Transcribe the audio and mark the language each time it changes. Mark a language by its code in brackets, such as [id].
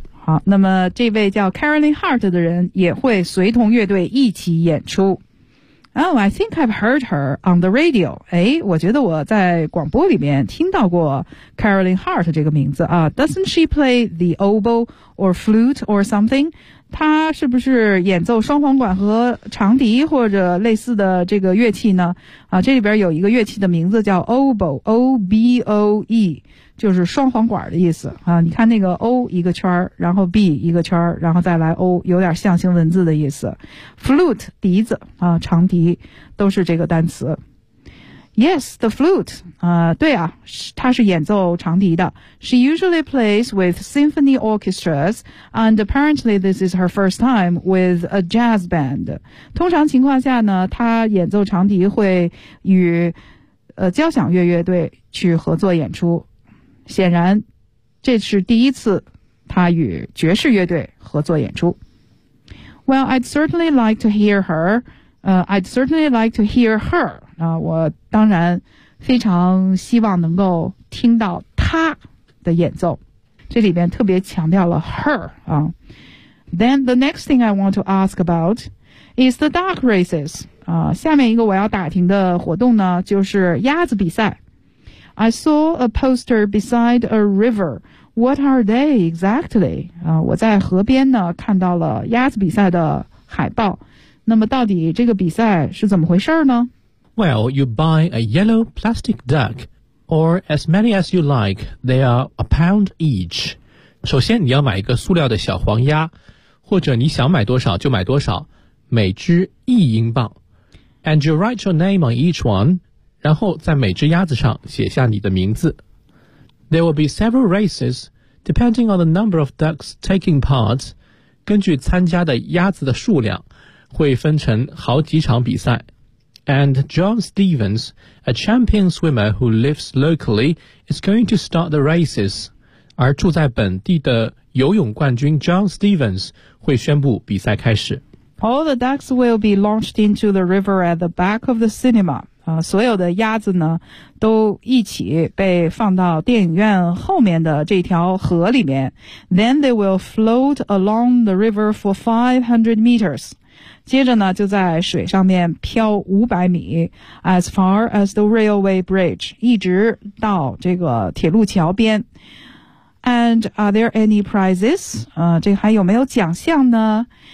[zh] 好，那么这位叫 Caroline Hart 的人也会随同乐队一起演出。 [en] Oh, I think I've heard her on the radio. [zh] 诶，我觉得我在广播里面听到过 Caroline Hart 这个名字啊。 [en] Doesn't she play the oboe or flute or something? [zh] 他是不是演奏双簧管和长笛或者类似的这个乐器呢？啊，这里边有一个乐器的名字叫 oboe，O-B-O-E， 就是双簧管的意思啊。你看那个 O 一个圈，然后 B 一个圈，然后再来 O， 有点象形文字的意思。 Flute 笛子啊，长笛都是这个单词。 [en] Yes, the flute. [zh] 对啊，他是演奏长笛的。 [en] She usually plays with symphony orchestras, and apparently this is her first time with a jazz band. [zh] 通常情况下呢，他演奏长笛会与交响乐乐队去合作演出。显然，这是第一次他与爵士乐队合作演出。 [en] Well, I'd certainly like to hear her. I'd certainly like to hear her. [zh] 我当然非常希望能够听到他的演奏，这里边特别强调了 her 啊。 [en] Then the next thing I want to ask about is the duck races 啊。 [zh] 下面一个我要打听的活动呢，就是鸭子比赛。 [en] I saw a poster beside a river. What are they exactly? [zh] 啊，我在河边呢看到了鸭子比赛的海报。那么到底这个比赛是怎么回事呢？ [en] Well, you buy a yellow plastic duck, or as many as you like, they are a pound each. [zh] 首先你要买一个塑料的小黄鸭，或者你想买多少就买多少，每只一英镑。 [en] And you write your name on each one, [zh] 然后在每只鸭子上写下你的名字。 [en] There will be several races, depending on the number of ducks taking part. [zh] 根据参加的鸭子的数量，会分成好几场比赛。 [en] And John Stevens, a champion swimmer who lives locally, is going to start the races. [zh] 而住在本地的游泳冠军 John Stevens 会宣布比赛开始。 [en] All the ducks will be launched into the river at the back of the cinema. [zh] 所有的鸭子呢，都一起被放到电影院后面的这条河里面。 Then they will float along the river for 500 meters. 接着呢就在水上面飘500米 [en] as far as the railway bridge, [zh] 一直到这个铁路桥边。 [en] And are there any prizes? [zh] 这还有没有奖项呢？